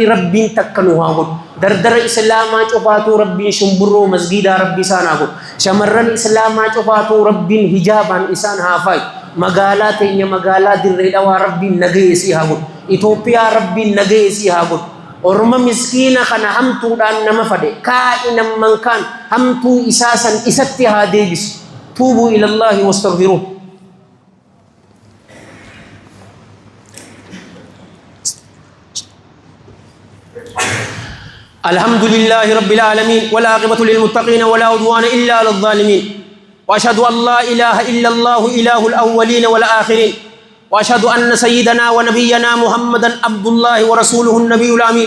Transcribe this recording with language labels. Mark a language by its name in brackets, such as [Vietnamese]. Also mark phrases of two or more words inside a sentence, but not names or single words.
[Oromo] rabbiin takka nu haa godhu dardara islaamaa cufaatuu rabbiin shumburroo masgiidaa rabbii isaan haa godhu shamarran islaamaa cufaatuu rabbiin hijaabaan isaan haa faayu magaalaa teenya magaalaa dirree dhawaa rabbiin nagayeesii haa godhu Itoophiyaa rabbiin nagayeesii haa godhu orma miskiina kana hamtuudhaan nama fade kaa'inan mankaan hamtuu isaa san isatti haa deebisu [Arabic] توبوا إلى الله واستغفروه الحمد لله رب العالمين والعاقبة للمتقين ولا عدوان إلا على الظالمين وأشهد أن لا إله إلا الله إله الأولين والآخرين وأشهد أن سيدنا ونبينا محمدا عبد الله ورسوله النبي الأمين